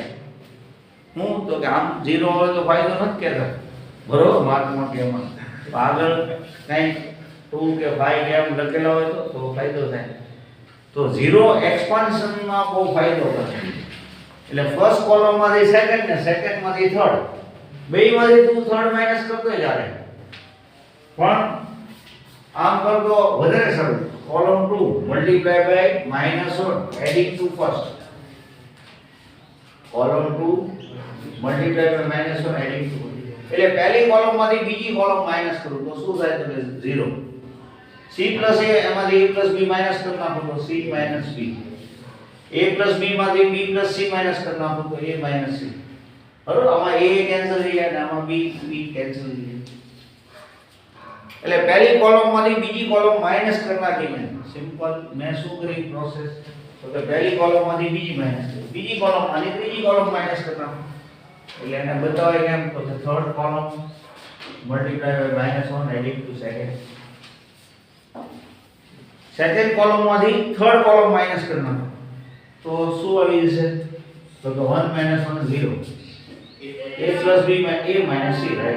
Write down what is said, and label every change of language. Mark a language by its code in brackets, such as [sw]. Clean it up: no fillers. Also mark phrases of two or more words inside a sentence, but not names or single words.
[gu] હું તો કે આમ 0 આવે તો ફાયદો નથી કહેતા બરોબર માર્કમાં કે એમાં આગળ કંઈ 2 કે 5 કે એમ લખેલા હોય તો ફાયદો થાય તો 0 એક્સપાન્શનમાં બહુ ફાયદો કરે એટલે ફર્સ્ટ કોલમમાંથી સેકન્ડ ને સેકન્ડમાંથી થર્ડ બેયમાંથી તું થર્ડ માઈનસ કરતો જ આવે પણ આમ કરતો વધારે સરળ [en] column 2 multiply by -1 adding to first column 2 multiply by -1 adding to [gu] એટલે પહેલી કોલમમાંથી બીજી કોલમ માઈનસ કરું તો શું થાય તો 0 [en] c plus a [gu] એમાંથી [en] a plus b [gu] માઈનસ કરી નાખો તો [en] c minus b a plus b [gu] માંથી [en] b plus c [gu] માઈનસ કરી નાખો તો [en] a minus c [gu] બરોબર આમાં a કેન્સલ થઈ જાય અને આમાં b કેન્સલ થઈ જાય એટલે પહેલી કોલમમાંથી બીજી કોલમ માઈનસ કરી નાખી મેં સિમ્પલ મેં શું કરી પ્રોસેસ તો કે પહેલી કોલમમાંથી બીજી માઈનસ કરી, બીજી કોલમમાંથી ત્રીજી કોલમ માઈનસ કરતા, એટલે એને બતાવે કેમ તો કે [en] third column multiply by -1 adding to second, [gu] સેકન્ડ કોલમમાંથી થર્ડ કોલમ માઈનસ કરતા, તો શું આવી જશે તો કે 1 - 1 0, [en] a + b a - c, રાઈટ.